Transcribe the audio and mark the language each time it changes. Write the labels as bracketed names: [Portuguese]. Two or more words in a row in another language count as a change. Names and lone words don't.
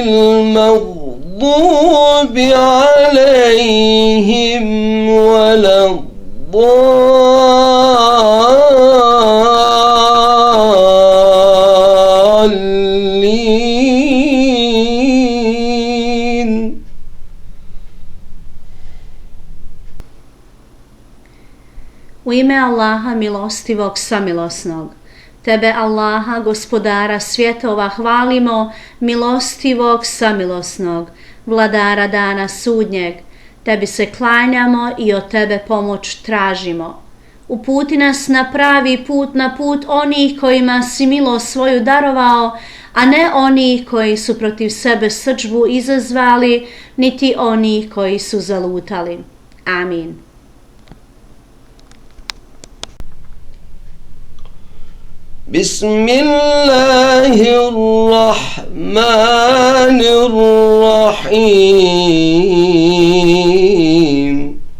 [Arabic] المغضوب عليهم ولا الضالين. [Bosnian] U ime Allaha milostivog samilosnog. Tebe Allaha, gospodara svjetova, hvalimo, milostivog samilosnog, vladara dana sudnjeg. Tebi se klanjamo i od tebe pomoć tražimo. Uputi nas na pravi put, na put onih kojima si milost svoju darovao, a ne onih koji su protiv sebe srdžbu izazvali, niti onih koji su zalutali. Amin. [Arabic] Bismillahirrahmanirrahim.